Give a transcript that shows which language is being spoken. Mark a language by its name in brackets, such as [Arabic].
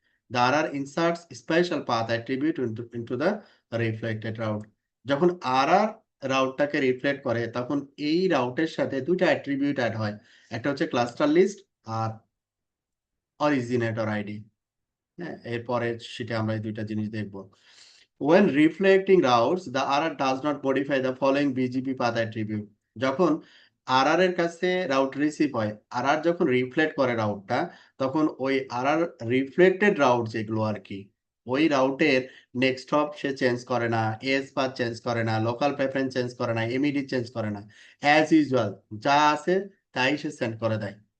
[English] The RR inserts special path attribute into the reflected route. [Bangla] যখন RR রাউটটাকে reflect করে তখন এই রাউটের সাথে দুইটা অ্যাট্রিবিউট অ্যাড হয়, একটা হচ্ছে ক্লাস্টার লিস্ট আর অরিজিনেটর আইডি। হ্যাঁ, এরপরে সেটা আমরা এই দুইটা জিনিস দেখব। [English] When reflecting routes, the RR does not modify the following BGP path attribute. [Bangla] যখন RR এর কাছে রাউট রিসিভ হয়, RR যখন রিফ্লেক্ট করে রাউটটা, তখন ওই RR রিফ্লেক্টেড রাউট যেগুলো আর কি, ওই রাউটের নেক্সট হপ সে চেঞ্জ করে না, এস পাথ চেঞ্জ করে না, লোকাল প্রেফারেন্স চেঞ্জ করে না, এমইডি চেঞ্জ করে না, অ্যাজ ইউজুয়াল যা আছে তাই সে সেন্ড করে দেয়।